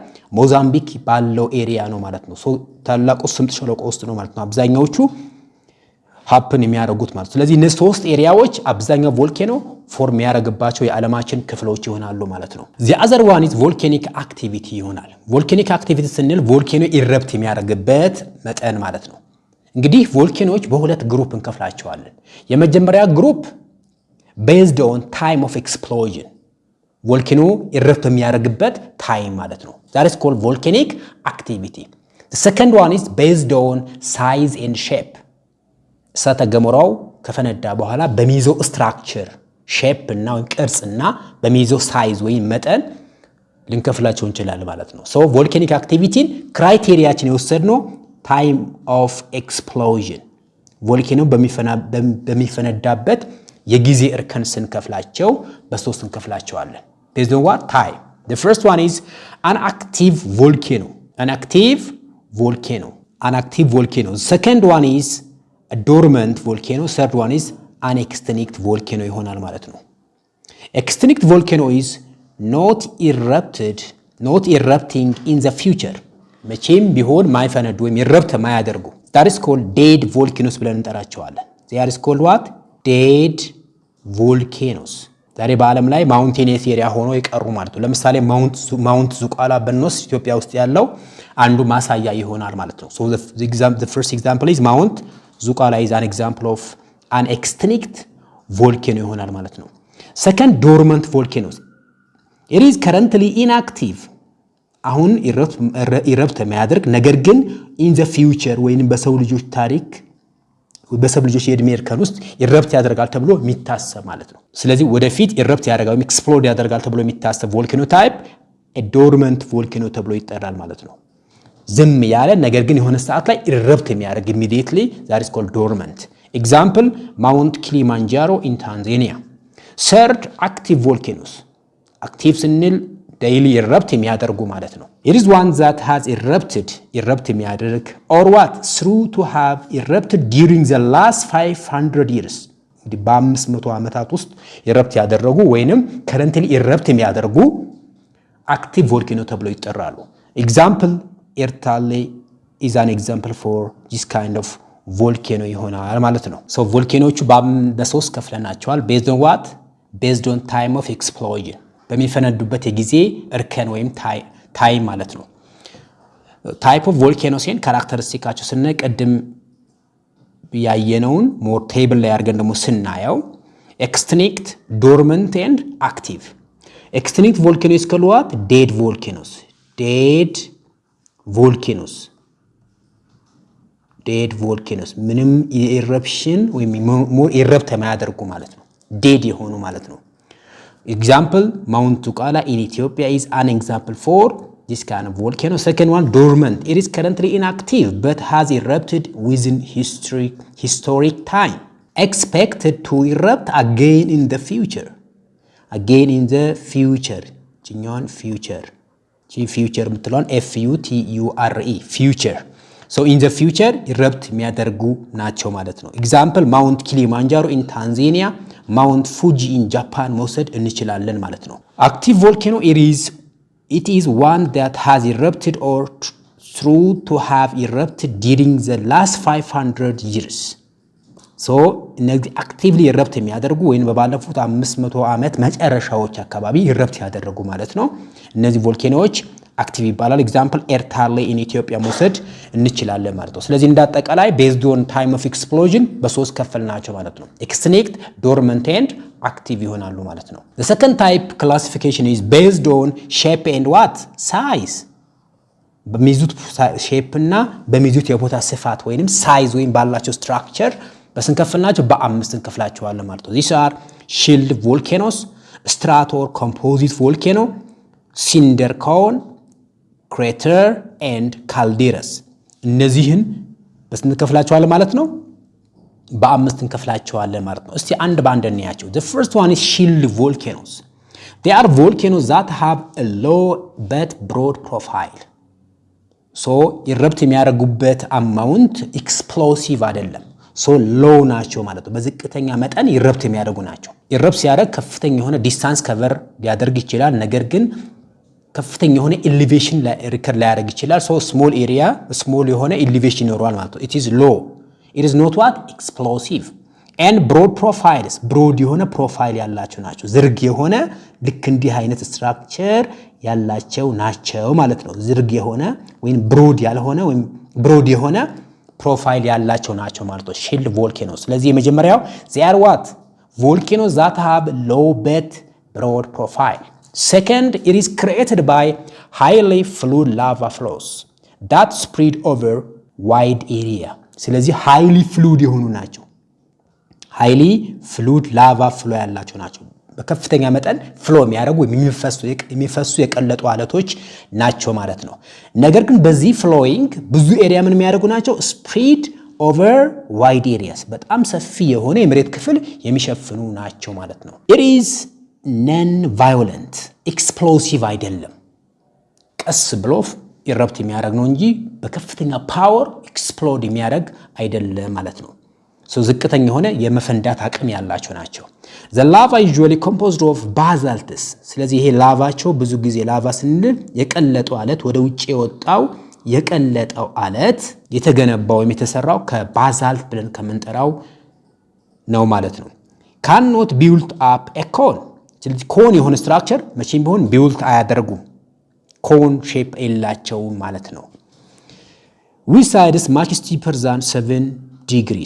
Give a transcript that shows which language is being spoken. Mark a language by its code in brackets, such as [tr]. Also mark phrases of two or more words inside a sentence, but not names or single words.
[am] ሞዛምቢክ ባለው ኤሪያ ነው ማለት ነው። ሶ ታላቁ ስምጥ ሸለቆ ውስጥ ነው ማለት ነው አብዛኛዎቹ ሃፕን የሚያደርጉት ማለት። ስለዚህ እነዚህ ሶስት ኤሪያዎች አብዛኛው [en] volcano form [am] ያደርግባቸው የዓለማችን ክፍሎች ይሆናሉ ማለት ነው። [en] the other one is volcanic activity [am] ይሆናል። [en] volcanic activity [am] ስንል [en] volcano erupt [am] የሚያደርግበት መጠን ማለት ነው። እንግዲህ ቮልኬኖች በሁለት ግሩፕ እንከፍላቸዋለን። የመጀመሪያ ግሩፕ [en] based on time of explosion volcano erupt [am] የሚያደርግበት ታይም ማለት ነው። [en] that is called volcanic activity. the second one is based on size and shape [am] እሳተ ገሞራው ከፈነዳ በኋላ በሚይዘው [en] structure shape [am] እና ቅርጽ እና በሚይዘው ሳይዝ ወይ መጠን ልንከፍላቸው እንችላለን ማለት ነው። [en] so volcanic activity [am] ክራይቴሪያችን የወሰድነው [en] time of explosion volcano [am] በሚፈነዳበት የጊዜ እርከን ስንከፍላቸው በሶስት እንከፍላቸዋለን። [en] based on what time? the first one is an active volcano. the second one is a dormant volcano. third one is an extinct volcano [am] ይሆናል ማለት ነው። [en] extinct volcano is not erupting in the future [am] መቼም ቢሆን ማይፈነዱ ወይም ኢረፕት ማያደርጉ [en] that is called dead volcanoes [am] ብለን እንጠራቸዋለን። [en] they are called what? dead volcanoes። [am] ዛሬ በዓለም ላይ [en] mountainous area [am] ሆኖ የቀሩ ማለት ነው። ለምሳሌ ማውንት ዙቋላ በኖስ ኢትዮጵያ ውስጥ ያለው አንዱ ማሳያ ይሆናል ማለት ነው። [en] so the first example is Mount Zucala is an example of an extinct volcano [am] ይሆናል ማለት ነው። [en] second, dormant volcanoes. it is currently inactive [am] አሁን ኢረፕት የሚያደርግ ነገር ግን [en] in the future [am] ወይንም በሰው ልጆች ታሪክ በሰው ልጆች የእድሜ እርከን ውስጥ ኢረፕት ያደርጋል ተብሎ የሚታሰብ ማለት ነው። ስለዚህ ወደፊት ኢረፕት ያደርጋል ኤክስፕሎድ ያደርጋል ተብሎ የሚታሰብ [en] volcano type a dormant volcano [am] ተብሎ ይጠራል ማለት ነው። ዝም ያለ ነገር ግን የሆነ ሰዓት ላይ ኢረፕት የሚያደርግ [en] immediately that is called dormant. example Mount Kilimanjaro in Tanzania. third, active volcanoes. active ስንል daily erupt የሚያደርጉ ማለት ነው። it is one that has erupted የሚያደርግ or what through to have erupted during the last 500 years እንግዲህ በ500 ዓመታት ውስጥ ኢረፕት ያደረጉ ወይንም currently erupt የሚያደርጉ active volcano ተብለው ይጠራሉ። example ኤርታሌ is an example for this kind of volcano ይሆናል ማለት ነው። so volcanoቹ በሶስት ከፍለናቸዋል based on what? based on time of explosion በሚፈነዱበት የጊዜ እርከን ወይም ታይም ማለት ነው። type of volcano ሲን ካራክተሪስቲካቸው ስንቀድም ያየነውን more table ላይ አድርገን ደግሞ ስናየው extinct, dormant and active. extinct volcanoes is called what? dead volcanoes. dead volcanoes [am] ምንም ኢረፕሽን ወይም ሞር ኢረፕት የማያደርጉ ማለት ነው። [en] dead [am] የሆኑ ማለት ነው። [en] example Mount Zucala in Ethiopia is an example for this kind of volcano. second one, dormant. it is currently inactive but has erupted within historic time. expected to erupt again in the future. [am] ጭኛውን future ምትለውን [en] future future. so in the future erupt [am] የሚያደርጉ ናቸው ማለት ነው። [en] example Mount Kilimanjaro in Tanzania, Mount Fuji in Japan [am] መውሰድ እንችላለን ማለት ነው። [en] active volcano it is one that has erupted or through to have erupted during the last 500 years. [am] so እነዚህ [en] actively erupt [am] የሚያደርጉ ወይን በባለፉት 500 ዓመት መጨረሻዎች አካባቢ erupt ያደረጉ ማለት ነው። እነዚህ ቮልኬኖዎች አክቲቭ ይባላል። example ኤርታሌ [en] in Ethiopia [am] መውሰድ እንችላለን ማለት ነው። ስለዚህ እንዳጠቃላይ [en] based on time of explosion [am] በሶስት ከፈልናቸው ማለት ነው። [en] extinct, dormant and active [am] ይሆናሉ ማለት ነው። [en] the second type classification is based on shape and what? size. [am] በሚይዙት ሼፕ እና በሚይዙት የቦታ ስፋት ወይንም ሳይዝ ወይም ባላቸው ስትራክቸር በስንከፍልናቸው በአምስት እንከፍላቸዋለን ማለት ነው። [en] these are shield volcanoes, strato or composite volcano, cinder cone, crater and calderas. [am] እነዚህን በስንት እንከፍላቸዋለን ማለት ነው? በአምስት እንከፍላቸዋለን ማለት ነው። እስቲ አንድ ባንድ እንያቸው። [en] the first one is shield volcanoes. they are volcanoes that have a low but broad profile. so erupt [am] የሚያደርጉበት [en] amount explosive [am] አይደለም። [en] so low [am] ናቸው ማለት ነው። በዝቅተኛ መጠን erupt የሚያደርጉ ናቸው። erupt ሲያደርግ ከፍተኛ የሆነ [en] distance cover [am] ሊያደርግ ይችላል። ነገር ግን ከፍተኛ የሆነ ኤሊቬሽን ላይ ሪከርድ ሊያደርግ ይችላል። [en] so small area small [am] የሆነ ኤሊቬሽን ይኖረዋል ማለት ነው። [en] it is low it is not what explosive and broad profiles broad [am] የሆነ ፕሮፋይል ያላቸው ናቸው። ዝርግ የሆነ ልክ እንዲህ አይነት ስትራክቸር ያላቸው ናቸው ማለት ነው። ዝርግ የሆነ ወይም ብሮድ ያልሆነ ወይም ብሮድ የሆነ ፕሮፋይል ያላቸው ናቸው ማለት ነው [en] shield volcanos። [am] ስለዚህ የመጀመሪያው [en] they are what volcanoes that have low but broad profile. Second, it is created by highly fluid lava flows that spread over wide area. [am] ስለዚህ [en] highly fluid [am] የሆኑ ናቸው። [en] highly fluid lava flow [am] ያላቸው ናቸው። በከፍተኛ መጠን ፍሎ የሚያደርጉ የሚፈሱ የቀለጡ አለቶች ናቸው ማለት ነው። ነገር ግን በዚህ ፍሎዊንግ ብዙ ኤሪያ ምን የሚያደርጉ ናቸው? [en] spread over wide areas [am] በጣም ሰፊ የሆነ የመሬት ክፍል የሚሸፍኑ ናቸው ማለት ነው። [en] it is non violent [am] explosive አይደለም። ቀስ ብሎ ኢረፕት የሚያደርግ ነው እንጂ በከፍተኛ [en] power explode [am] የሚያደርግ አይደለም ማለት ነው። ዝቅተኛ የሆነ የመፈንዳት አቅም ያላቸው ናቸው። [en] the lava usually composed of basalts. [am] ስለዚህ ይሄ ላቫቸው ብዙ ጊዜ ላቫ ስንል የቀለጠው አለት ወደ ውጪ የወጣው የቀለጠው አለት የተገነባው ወይም የተሰራው ከባዛልት ብለን ከምንጠራው ነው ማለት ነው። [en] cannot build up a cone. [am] ስለዚህ ኮን የሆነ ስትራክቸር መቼም ቢሆን ቢውልት አያደርጉም። [en] cone shape [am] የላቸውም ማለት ነው። [en] with sides much steeper than 7 degrees.